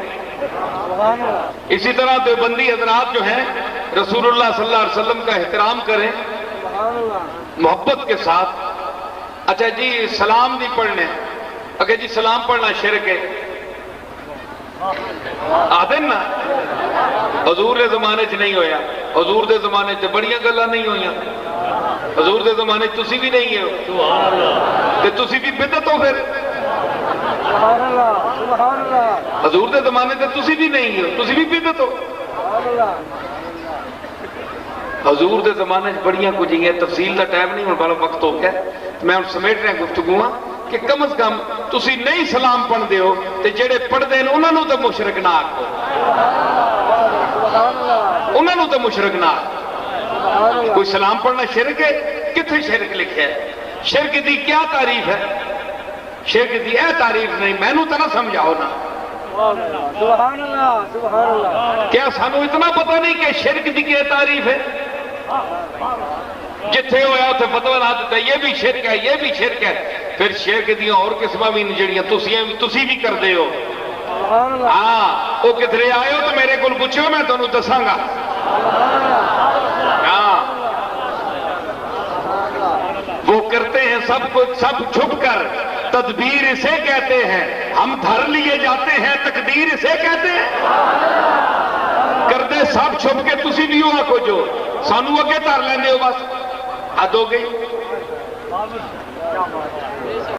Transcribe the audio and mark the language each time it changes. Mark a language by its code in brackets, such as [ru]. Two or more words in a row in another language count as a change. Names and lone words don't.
[ur] اسی طرح دیوبندی حضرات جو ہیں رسول اللہ [ar] صلی اللہ علیہ وسلم [ur] کا احترام کریں محبت کے ساتھ. [pa] اچھا جی سلام نہیں پڑھنے، اگر جی سلام پڑھنا شرک ہے آدھے نا. حضور دے زمانے چ نہیں ہویا، حضور دے زمانے چ بڑیاں گلاں نہیں ہویاں، حضور دے زمانے چ تسی بھی نہیں ہو تے تسی بھی بدعت ہو. پھر حضور دے زمانے تے تسی بھی نہیں ہو، تسی بھی بدعت ہو. حضور دے زمانے چ بڑیاں کچھ ہیں، تفصیل دا ٹائم نہیں، ہن بڑا وقت ہو گیا. میں ہن سمیٹ رہا گفتگو کہ کم از کم تسی نہیں سلام پڑھدے ہو تے جڑے پڑھدے ہیں انہاں نوں تے مشرک نہ آکھو، انہاں نوں تے مشرک نہ آکھو. کوئی سلام پڑھنا شرک ہے؟ کتنے شرک لکھا ہے؟ شرک دی کیا تعریف ہے؟ شرک دی اے تعریف نہیں، میں نوں تے نہ سمجھاؤ نا. [ar] سبحان اللہ سبحان اللہ. [pa] کیا سانو اتنا پتہ نہیں کہ شرک دی کیا تعریف ہے؟ جتھے ہویا اتھے فتوی لا دیتا [ur] یہ بھی شرک ہے، یہ بھی شرک ہے. [pa] پھر شرک دیاں اور قسماں بھی جڑیاں تسی بھی کردے ہو. ہاں وہ کدھرے آئے ہو تو میرے کو پوچھو، میں تمہیں دساں گا. [ur] ہاں وہ کرتے ہیں سب کچھ، سب چھپ کر، تدبیر اسے کہتے ہیں. ہم دھر لیے جاتے ہیں، تقدیر اسے کہتے ہیں. [pa] کردے صاحب چھپ کے تسی بھی ہو آکو جو سانو اگے دھر لیندے ہو بس حد ہو گئی